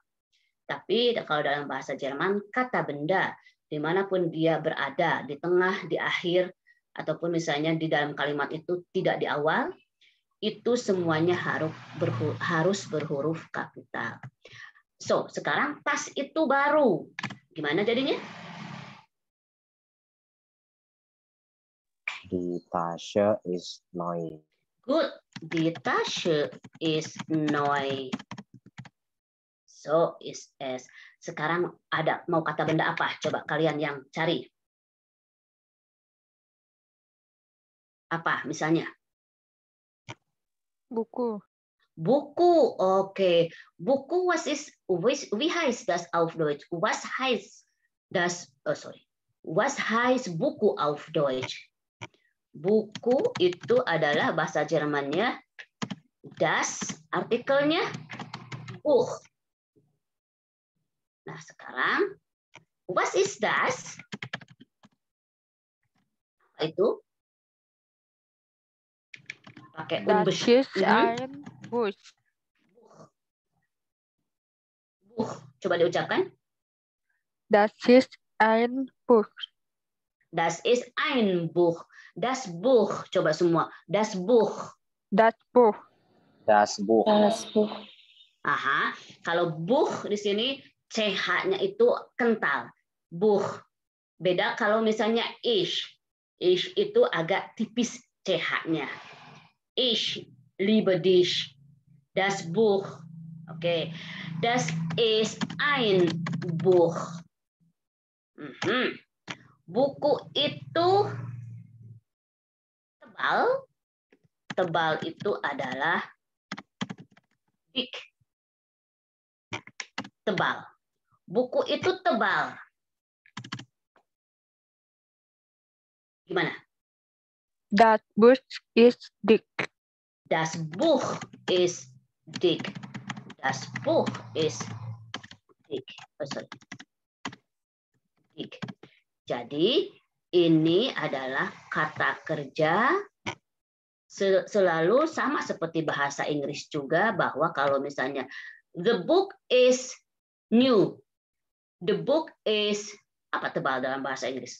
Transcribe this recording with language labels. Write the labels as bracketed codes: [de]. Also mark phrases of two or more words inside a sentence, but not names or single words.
[id] Tapi kalau dalam bahasa Jerman kata benda dimanapun dia berada, di tengah, di akhir, ataupun misalnya di dalam kalimat itu tidak di awal, itu semuanya harus berhuruf kapital. So, sekarang tas itu baru. Gimana jadinya? [de] Die Tasche ist neu. Good. Die Tasche ist neu. So is S. [id] Sekarang ada mau kata benda apa? Coba kalian yang cari. Apa misalnya? Buku. Buku. Oke. [de] Buku wie heißt das auf Deutsch? Was heißt Buku auf Deutsch? [id] Buku itu adalah bahasa Jermannya das, artikelnya Buch. Nah, sekarang [de] was ist das? [id] Apa itu? Pakai [de] Das ist ein Buch. Buch. [id] Coba diucapkan. [de] Das ist ein Buch. Das ist ein Buch. Das Buch. [id] Coba semua. [de] Das Buch. Das Buch. Das Buch. Das Buch. Aha. [id] Kalau Buch di sini CH-nya itu kental. Buch. Beda kalau misalnya ich. Ich itu agak tipis CH-nya. [de] Ich liebe dich. Das Buch. Oke. Das ist ein Buch. [id] Buku itu tebal. Tebal itu adalah dick. Tebal. Buku itu tebal. Gimana? [de] Das Buch ist dick. Das Buch ist dick. Das Buch ist dick. Dick. [id] Jadi ini adalah kata kerja selalu sama seperti bahasa Inggris juga, bahwa kalau misalnya [en] the book is new, the book is [id] apa tebal dalam bahasa Inggris?